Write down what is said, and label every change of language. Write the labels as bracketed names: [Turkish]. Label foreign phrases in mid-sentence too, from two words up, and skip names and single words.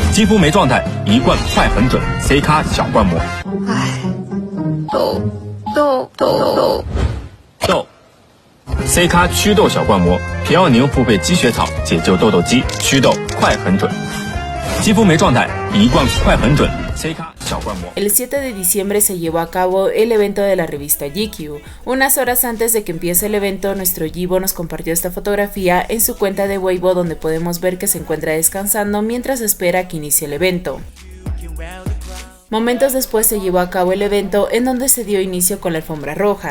[Chinese] 肌肤没状态，一罐快很准。C 咖小灌膜。痘。C 咖祛痘小灌膜，皮奥宁复配鸡血草，解救痘痘肌，祛痘快很准。肌肤没状态，一罐快很准。 [Spanish] El 7 de diciembre se llevó a cabo el evento de la revista GQ. Unas horas antes de que empiece el evento, nuestro Yibo nos compartió esta fotografía en su cuenta de Weibo, donde podemos ver que se encuentra descansando mientras espera que inicie el evento. Momentos después se llevó a cabo el evento en donde se dio inicio con la alfombra roja.